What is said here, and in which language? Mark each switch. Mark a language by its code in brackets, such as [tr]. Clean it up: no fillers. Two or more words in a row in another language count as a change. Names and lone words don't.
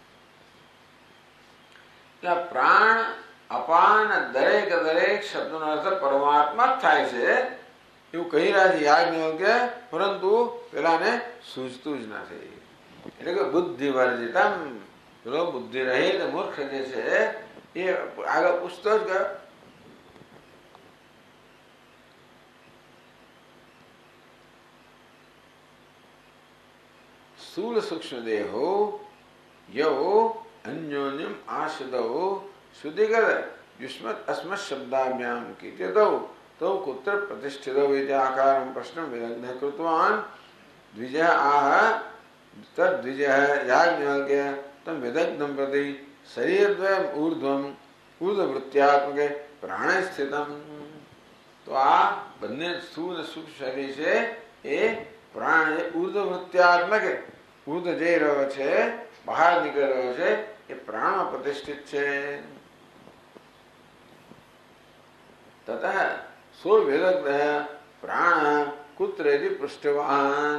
[gu] એટલે પ્રાણ અપાન દરેક શબ્દનો અર્થ પરમાત્મા જ થાય છે એવું કહી રહ્યા છે યાજ્ઞવલ્ક્ય. પરંતુ પેલાને સૂઝતું જ નથી. એટલે કે [sa] बुद्धि वर्जितम, [gu] પેલો બુદ્ધિ રહિત મૂર્ખ જે છે એ આગળ પૂછતો જ ગયો. [sa] स्थूल सूक्ष्म देहो यो अन्योन्यम आश्रितौ शुद्धिकर युष्मत् अस्मत् शब्दाभ्याम कीर्तितौ तौ कुत्र प्रतिष्ठितौ इति आकारं प्रश्नं विदग्धः कृतवान्. द्विजः आह तद्विजः याज्ञवल्क्य तं विदग्धं प्रति शरीरद्वयम् ऊर्ध्ववृत्त्यात्मके प्राणे स्थितम्. [gu] તો આ બંને સ્થૂળ સૂક્ષ્મ શરીર છે એ પ્રાણ ઊર્ધવૃત્ત્યાત્મક ઊર્ધ જઈ રહ્યો છે, બહાર નીકળી રહ્યો છે, એ પ્રાણમાં પ્રતિષ્ઠિત છે. [sa] ततः सो विदग्ध प्राण कुत्रेति पृष्ठवान.